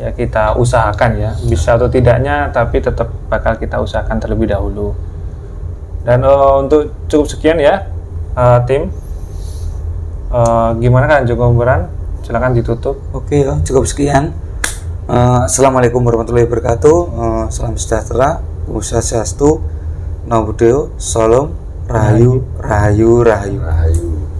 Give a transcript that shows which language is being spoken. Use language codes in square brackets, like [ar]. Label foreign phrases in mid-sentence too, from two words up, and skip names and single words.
[id] ya kita usahakan ya, bisa atau tidaknya, tapi tetap bakal kita usahakan terlebih dahulu. Dan untuk cukup sekian ya, tim. Gimana kan Joko Beran? Silakan ditutup. Oke ya, cukup sekian. [ar] السلام عليكم ورحمة الله وبركاته. [id] Salam sejahtera, [ban] Om Swastiastu, [pi] Namo Buddhaya, [id] Salam, Rahayu, Rahayu, Rahayu. Rahayu.